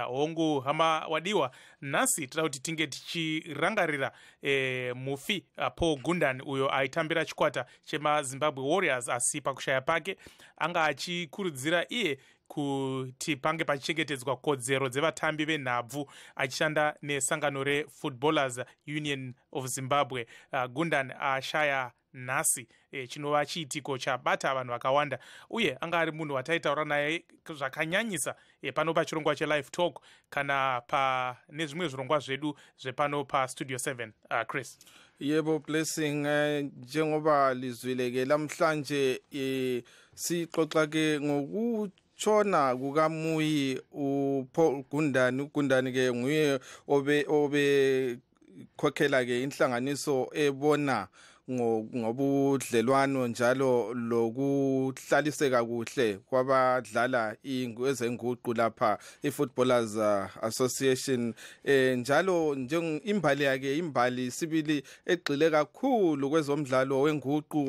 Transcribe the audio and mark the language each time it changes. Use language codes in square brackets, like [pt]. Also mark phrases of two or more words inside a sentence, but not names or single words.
[sn] hongu hama wadiwa nasi tira kuti tinge tichirangarira mufi Paul Gundani uyo aitambira chikwata chema Zimbabwe Warriors, asi pakushaya pake anga achikurudzira iye kuti pange pachichengetedzwa kodzero dzevatambi venhabvu achishanda nesangano reFootballers Union of Zimbabwe. Gundani ashaya nhasi chinova chiitiko chabata vanhu vakawanda, uye anga ari munhu wataitaura naye zvakanyanyisa pano pachirongwa cheLiveTalk kana nezvimwe zvirongwa zvedu zvepano paStudio 7. Chris. [nd] Yebo Blessing, njengoba lizwileke lamhlanje sixoxa ke ngokutshona kukaMuyi uPaul Gundani. uGundani ke nguye obe khokhela ke inhlanganiso ebona ngobudlelwano njalo lokuhlaliseka kuhle kwabadlala ezenguqu lapha iFootballers Association, njalo imbali yake imbali sibili egxile kakhulu kwezomdlalo wenguqu.